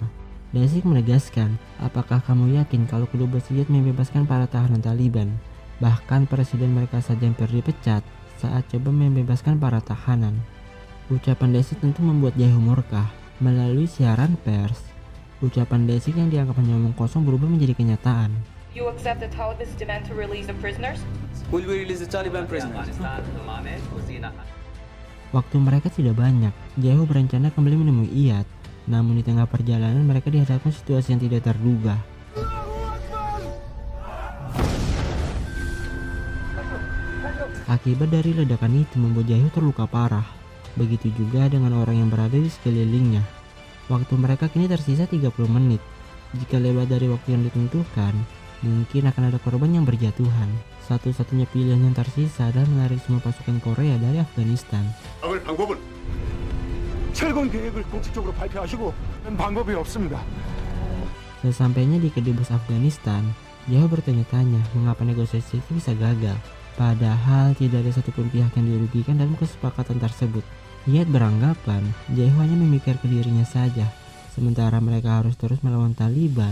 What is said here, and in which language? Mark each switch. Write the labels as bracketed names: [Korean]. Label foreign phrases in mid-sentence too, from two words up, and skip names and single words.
[Indonesian] Daesik menegaskan, apakah kamu yakin kalau kedubes Yat membebaskan para tahanan Taliban? Bahkan presiden mereka saja hampir dipecat saat coba membebaskan para tahanan. Ucapan Daesik tentu membuat Jae murka. Melalui siaran pers, ucapan Daesik yang dianggap hanya omong kosong berubah menjadi kenyataan. [English] You accept the Taliban's demand to release the prisoners? Will we release the Taliban prisoners? [Indonesian] Waktu mereka tidak banyak, Jae berencana kembali menemui Iyad. Namun di tengah perjalanan mereka dihadapkan situasi yang tidak terduga. Akibat dari ledakan itu membuat Jae terluka parah. Begitu juga dengan orang yang berada di sekelilingnya. Waktu mereka kini tersisa 30 menit. Jika lewat dari waktu yang ditentukan, mungkin akan ada korban yang berjatuhan. Satu-satunya pilihan yang tersisa adalah menarik semua pasukan Korea dari Afghanistan. [Korean] 철건 계획을 공식적으로 발표하시고 방법이 없습니다. [Indonesian] Sesampainya di kedubes Afghanistan, Jae bertanya-tanya mengapa negosiasi itu bisa gagal. Padahal tidak ada satupun pihak yang dirugikan dalam kesepakatan tersebut. Iyad beranggapan Jae hanya memikirkan dirinya saja, sementara mereka harus terus melawan Taliban.